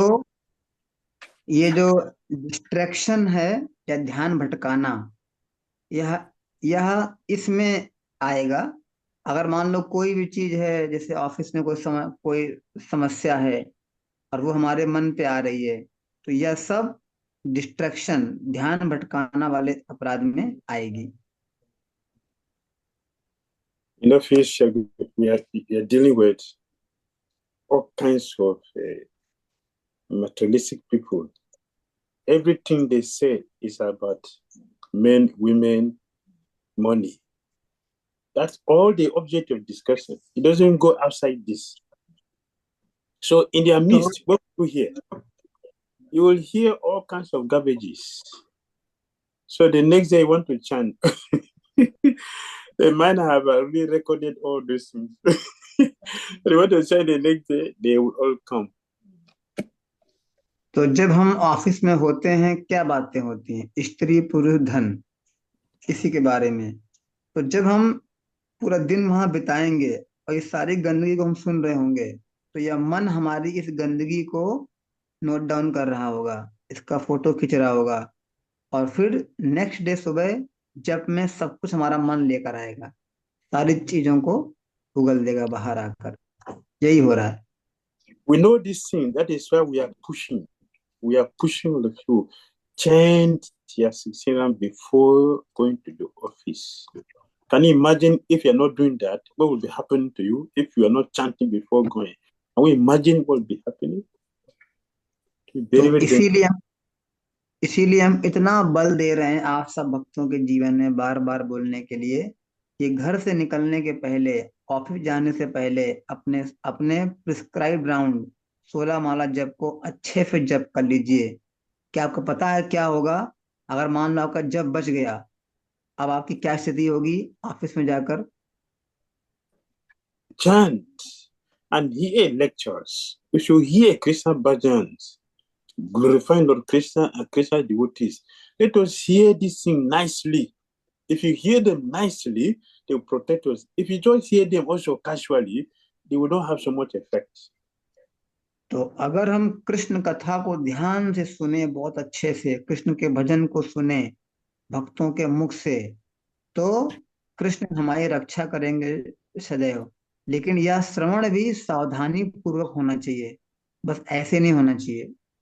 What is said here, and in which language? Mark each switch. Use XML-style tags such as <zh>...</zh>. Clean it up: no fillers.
<hi>तो ये जो डिस्ट्रैक्शन है या ध्यान भटकाना, यह यह इसमें आएगा। अगर मान लो कोई भी चीज है, जैसे ऑफिस में कोई समस्या है और वो हमारे मन पे आ रही है, तो यह सब डिस्ट्रैक्शन, ध्यान भटकाना वाले अपराध में आएगी।</hi> <en>In office, we are dealing with all kinds of materialistic people. Everything they say is about men, women, money. That's all the object of discussion. It doesn't go outside this. So in their midst, what you hear? You will hear all kinds of garbages. So the next day you want to chant. They might have already recorded all these things. They want to chant the next day, they will all come.</en> <hi>तो जब हम office में होते हैं, क्या बातें होती हैं? स्त्री, पुरुष, धन, इसी के बारे में। तो जब हम पूरा दिन वहां बिताएंगे और इस सारी गंदगी को हम सुन रहे होंगे, तो यह मन हमारी इस गंदगी को नोट डाउन कर रहा होगा, इसका फोटो खींच रहा होगा, और फिर नेक्स्ट डे सुबह जब में सब कुछ हमारा मन लेकर आएगा, सारी चीजों को उगल देगा बाहर आकर। यही हो रहा है।</hi> <en>We know this thing. That is why we are pushing. We are pushing all of you. Chant your Sixiran before going to the office. Can you imagine if you're not doing that? What will be happening to you if you are not chanting before going? Can we imagine what will be happening?</en> <hi>तो इसीलिए हम इतना बल दे रहे हैं आप सब भक्तों के जीवन में बार बार बोलने के लिए कि घर से निकलने के पहले, ऑफिस जाने से पहले अपने अपने प्रिस्क्राइब राउंड 16 माला जप को अच्छे से जप कर लीजिए। क्या आपको पता है क्या होगा अगर मान लो आपका जप बच गया? अब आपकी क्या स्थिति होगी ऑफिस में जाकर?</hi> <en>Chant and hear lectures. We should hear Krishna bhajans, glorifying Lord Krishna and Krishna devotees. Let us hear this thing nicely. If you hear them nicely, they will protect us. If you just hear them also casually, they will not have so much effect.</en> <hi>तो अगर हम कृष्ण कथा को ध्यान से सुने, बहुत अच्छे से कृष्ण के भजन को सुने भक्तों के मुख से, तो कृष्ण हमारी रक्षा करेंगे सदैव। लेकिन यह श्रवण भी सावधानी पूर्वक होना चाहिए, बस ऐसे नहीं होना चाहिए।</hi>